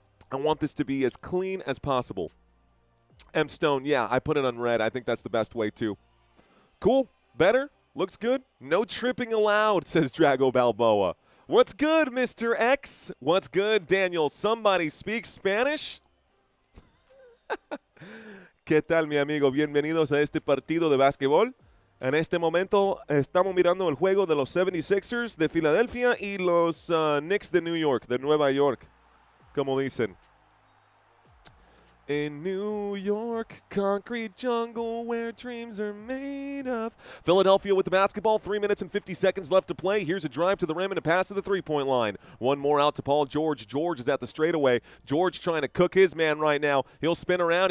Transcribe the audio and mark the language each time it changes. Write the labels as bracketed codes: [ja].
[en] I want this to be as clean as possible. M. Stone, yeah, I put it on red. I think that's the best way too. Cool. Better. Looks good. No tripping allowed, says Drago Balboa. What's good, Mr. X? What's good, Daniel? Somebody speak Spanish? [es] ¿Qué tal, mi amigo? Bienvenidos a este partido de básquetbol. En este momento estamos mirando el juego de los 76ers de Filadelfia y los Knicks de New York, de Nueva York, como dicen. [en] In New York, concrete jungle where dreams are made of. Philadelphia with the basketball, 3 minutes and 50 seconds left to play. Here's a drive to the rim and a pass to the three-point line. One more out to Paul George. George is at the straightaway. George trying to cook his man right now. He'll spin around.